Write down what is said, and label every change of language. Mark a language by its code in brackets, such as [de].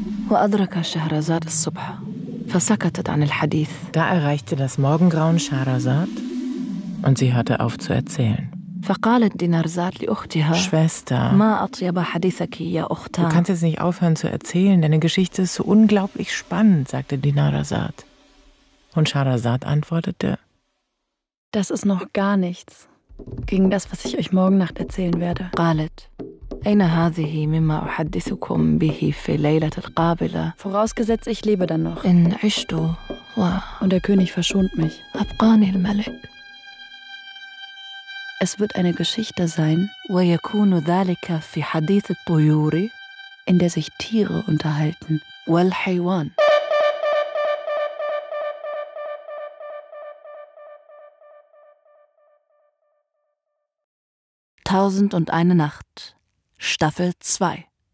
[ar] وأدركت شهرزاد الصبح فسكتت عن الحديث. [de] Da erreichte das Morgengrauen Shahrazad und sie hörte auf zu erzählen. [ar] فقالت دينارزاد لأختها: [de] Schwester, [ar] ما أطيب حديثك يا أختا. [de] Du kannst jetzt nicht aufhören zu erzählen, deine Geschichte ist so unglaublich spannend, sagte Dinarzad. Und Shahrazad antwortete: Das ist noch gar nichts gegen das, was ich euch morgen Nacht erzählen werde. [ar] قالت: أين هذه مما أحدثكم به في ليلة القابلة؟ [de] Vorausgesetzt, ich lebe dann noch. [ar] إن عشت و... [de] Und der König verschont mich. [ar] أبقاني الملك. [de] Es wird eine Geschichte sein, [ar] ويكون ذلك في حديث الطيور, [de] in der sich Tiere unterhalten. [ar] والحيوان. [de] Tausend und eine Nacht. Staffel 2.